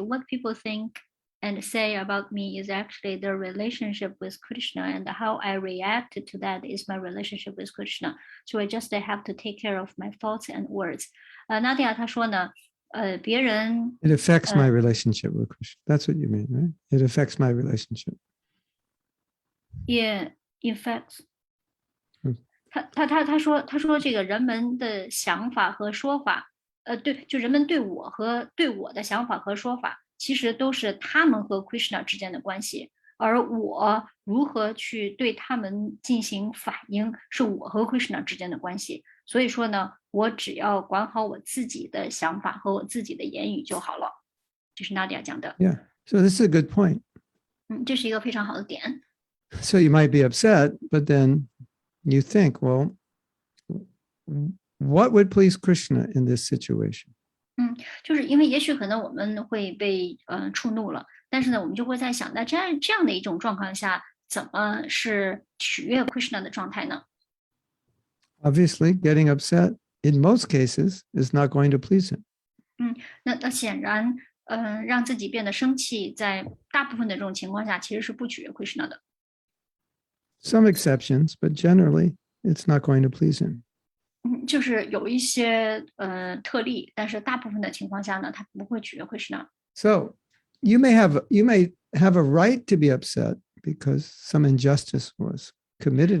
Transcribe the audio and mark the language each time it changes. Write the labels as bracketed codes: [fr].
[en] What people think and say about me is actually their relationship with Krishna, and how I react to that is my relationship with Krishna. So I just have to take care of my thoughts and words. [zh] Nadia 她说呢，别人 [en] It affects my relationship with Krishna. That's what you mean, right? It affects my relationship. Yeah, in fact. [zh] 他说这个人们的想法和说法，对，就人们对我的想法和说法，其实都是他们和 Krishna 之间的关系，而我如何去对他们进行反应，是我和 Krishna 之间的关系。所以说呢，我只要管好我自己的想法和我自己的言语就好了。这是 Nadia 讲的。 [en] Yeah, so this is a good point. [zh] 这是一个非常好的点。 [en] So you might be upset, but then you think, well, what would please Krishna in this situation? [zh] 就是因为也许可能我们会被触怒了，但是呢，我们就会在想，那这样的一种状况下，怎么是取悦 Krishna 的状态呢？ [en] Obviously, getting upset in most cases is not going to please him. [zh] 那显然，让自己变得生气，在大部分的这种情况下，其实是不取悦 Krishna 的。 [en] Some exceptions, but generally, it's not going to please him. [zh] 就是有一些特例，但是大部分的情况下呢，他不会取悦 Krishna。 [en] So you may have a right to be upset, because some injustice was committed